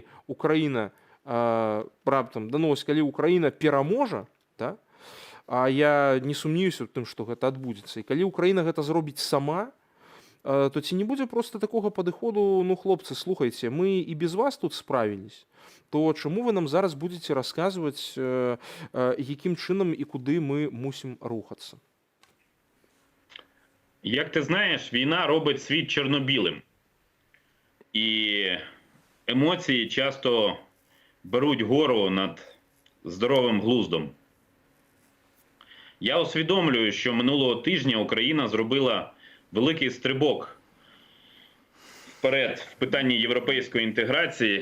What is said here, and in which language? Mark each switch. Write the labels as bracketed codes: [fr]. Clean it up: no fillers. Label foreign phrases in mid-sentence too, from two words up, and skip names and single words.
[be] Украіна раптам, да ну вось калі Украіна пераможа, да, а я не сумнеюся ў тым, што гэта адбудзецца, і калі Украіна гэта зробіць сама, то ці не будзе проста такога падыходу, ну хлопцы, слухайце, мы і без вас тут справілись, то чаму вы нам зараз будзеце расказваць, якім чынам і [uk] куди ми мусимо рухатися? Як ти знаєш, війна робить світ чорно-білим. І емоції часто беруть гору над здоровим глуздом. Я усвідомлюю, що минулого тижня Україна зробила великий стрибок вперед в питанні європейської інтеграції.